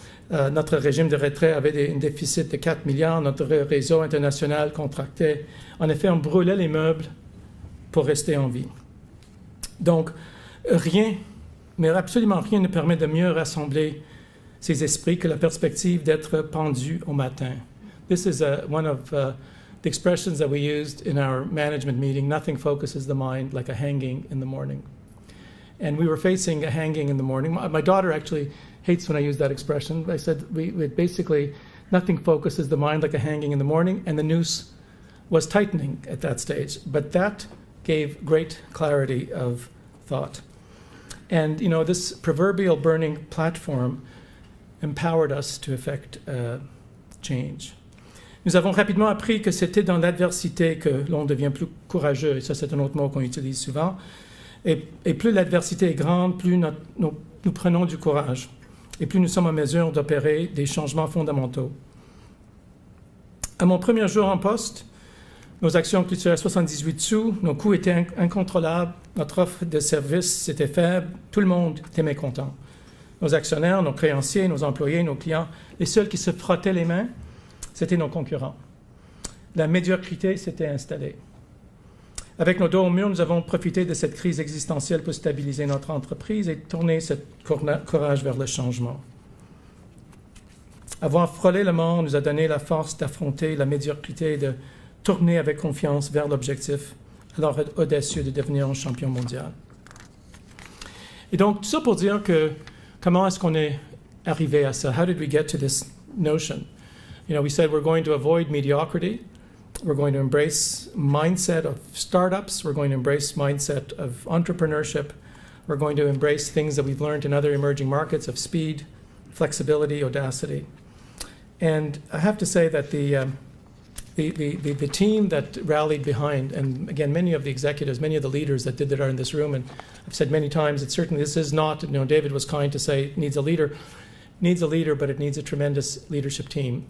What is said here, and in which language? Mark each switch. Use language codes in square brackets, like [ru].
[fr] Notre régime de retrait avait un déficit de 4 milliards, notre réseau international contractait. En effet, on brûlait les meubles pour rester en vie. Donc, rien, mais absolument rien ne permet de mieux rassembler ces esprits que la perspective d'être pendu au matin. [en] This is one of the expressions that we used in our management meeting. Nothing focuses the mind like a hanging in the morning. And we were facing a hanging in the morning. My daughter actually hates when I use that expression. I said we basically, nothing focuses the mind like a hanging in the morning, and the noose was tightening at that stage. But that gave great clarity of thought. And, this proverbial burning platform empowered us to effect change. [fr] Nous avons rapidement appris que c'était dans l'adversité que l'on devient plus courageux, et ça c'est un autre mot qu'on utilise souvent. Et plus l'adversité est grande, plus nous prenons du courage, et plus nous sommes en mesure d'opérer des changements fondamentaux. À mon premier jour en poste, nos actions clôturaient à 78 sous, nos coûts étaient incontrôlables, notre offre de service était faible, tout le monde était mécontent. Nos actionnaires, nos créanciers, nos employés, nos clients, les seuls qui se frottaient les mains, c'était nos concurrents. La médiocrité s'était installée. Avec nos dos au mur, nous avons profité de cette crise existentielle pour stabiliser notre entreprise et tourner ce courage vers le changement. Avoir frôlé le monde nous a donné la force d'affronter la médiocrité et de tourner avec confiance vers l'objectif, alors audacieux de devenir un champion mondial. Et donc, tout ça pour dire que comment est-ce qu'on est arrivé à ça? [en] How did we get to this notion? You know, we said we're going to avoid mediocrity. We're going to embrace mindset of startups. We're going to embrace mindset of entrepreneurship. We're going to embrace things that we've learned in other emerging markets of speed, flexibility, audacity. And I have to say that the team that rallied behind, and again, many of the executives, many of the leaders that did that are in this room, and I've said many times that certainly this is not, David was kind to say it needs a leader, but it needs a tremendous leadership team.